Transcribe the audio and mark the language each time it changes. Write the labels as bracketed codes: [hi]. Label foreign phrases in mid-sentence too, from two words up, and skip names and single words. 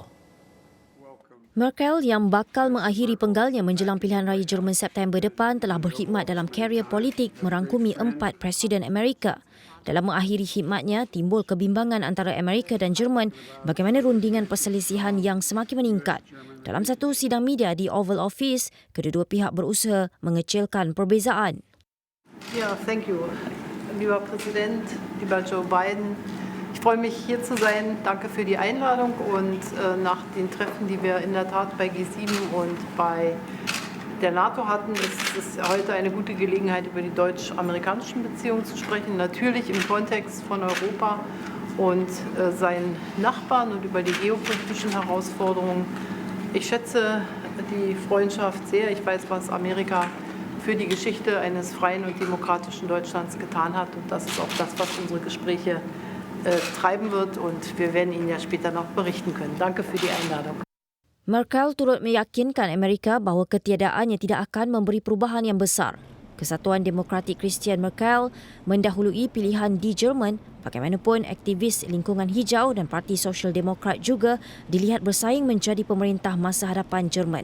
[ms] Merkel yang bakal mengakhiri penggalnya menjelang pilihan raya Jerman September depan telah berkhidmat dalam karier politik merangkumi 4 Presiden Amerika. Dalam mengakhiri khidmatnya, timbul kebimbangan antara Amerika dan Jerman bagaimana rundingan perselisihan yang semakin meningkat. Dalam satu sidang media di Oval Office, kedua-dua pihak berusaha mengecilkan perbezaan. [de] Ja, [en] thank you. [de] Lieber Präsident, lieber Joe Biden. Ich freue mich, hier zu sein. Danke für die Einladung. Und nach den Treffen, die wir in der Tat bei G7 und bei der NATO hatten, ist es heute eine gute Gelegenheit, über die deutsch-amerikanischen Beziehungen zu sprechen. Natürlich im Kontext von Europa und seinen Nachbarn und über die geopolitischen Herausforderungen. Ich schätze die Freundschaft sehr. Ich weiß, was Amerika für die Geschichte eines freien und demokratischen Deutschlands getan hat. Und das ist auch das, was unsere Gespräche treiben wird, und wir werden Ihnen ja später noch berichten können. Danke für die Einladung. [ms] Merkel turut meyakinkan Amerika bahawa ketiadaannya tidak akan memberi perubahan yang besar. Kesatuan Demokratik Christian Merkel mendahului pilihan di Jerman. Bagaimanapun, aktivis lingkungan hijau dan Parti Sosial Demokrat juga dilihat bersaing menjadi pemerintah masa hadapan Jerman.